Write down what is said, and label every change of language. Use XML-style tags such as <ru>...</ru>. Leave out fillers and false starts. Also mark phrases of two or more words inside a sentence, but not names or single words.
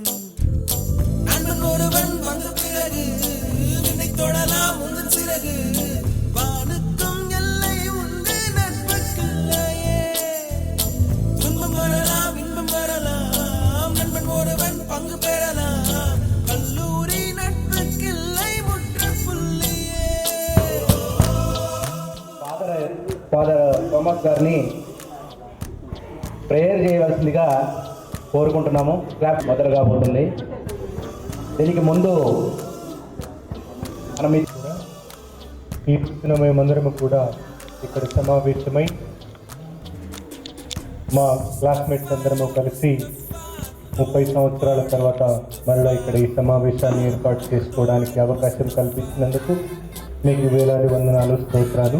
<ta>நண்பன் ஒருவன் வந்த பிறகு விண்ணை தொடலாம் உந்தன் சிறகு, வானுக்கும் எல்லை உண்டு நட்புக்குள்ளையே. துன்பம் வரலாம் இன்பம் வரலாம், நண்பன் ஒருவன் பங்கு பெறலாம், கல்லூரி நட்புக்கில்லை முற்றுப்புள்ளியே.</ta> <te>ఫాదర్ థామస్ గారిని ప్రేయర్ చేయవలసిందిగా కోరుకుంటున్నాము. క్లాప్ మొదలు కాబోతుంది. దీనికి ముందు మనం ఈ రోజున మేమందరము కూడా ఇక్కడ సమావేశమై మా క్లాస్మేట్స్ అందరము కలిసి 30 సంవత్సరాల తర్వాత మరలా ఇక్కడ ఈ సమావేశాన్ని ఏర్పాటు చేసుకోవడానికి అవకాశం కల్పించినందుకు మీకు వేలాది వందనాలు, స్తోత్రాలు.</te>